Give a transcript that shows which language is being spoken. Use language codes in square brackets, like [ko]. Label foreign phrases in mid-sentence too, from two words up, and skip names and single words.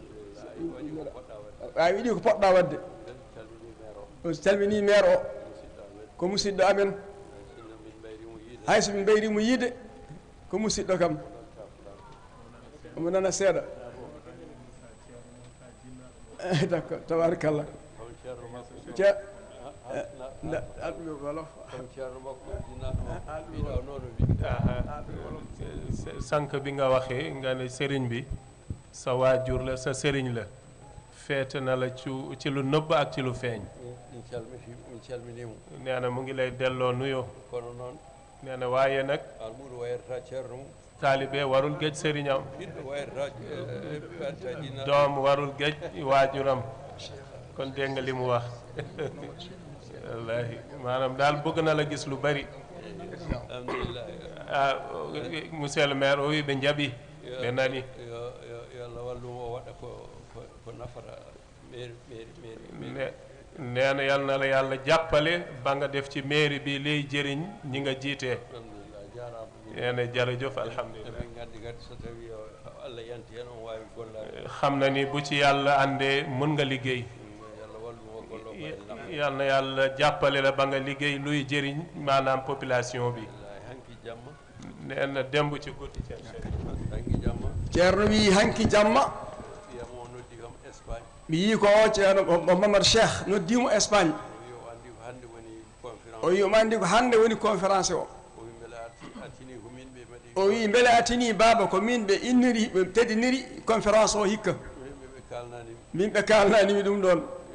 [ff] a wiɗi ko poɗɗa wadde on calmini maire o ko musidɗo amen hayso min ɓeyrimo yiide ko musidɗo kam omo nana seeɗa d' accord tabarakallah [wo] sànq bi nga waxee nga ne sëriñ bi sa waajur la sa sëriñ la feete na la ci lu nëbb ak ci lu feeñ nee na mu ngi lay delloo nuyoo nee na waaye nag taalibe warul géej sëriñam doom warul géej waajuram kon dégg nga li mu wax wallaahi maanaam daal bëgg na la gis lu bari [fr] monsieur le maire [ff] o wi ɓe jaaɓi ɓe nani yo allah wallum o waɗa ko nafata [wo] neena yal na la yàlla jàppale ba nga def ci mairie bi liy jëriñ ñi nga jiite neena jërëjëf alhamdulillah xam na ni bu ci yàlla àndee mën nga liggéey yal na yàlla jàppale la ba nga liggéey luy jëriñ maanaam population bi nee na demb ci guddi [ff] ceerno wi hanki jamma mi yii ko o ceerno Mamadou Cheikh noddimo Espagne o wi omo anndi ko hannde woni conférence o o wi mbele atini baaba ko min ɓe inniri ɓe teddiniri conférence o hikka min ɓe kalnanimi ɗum ɗon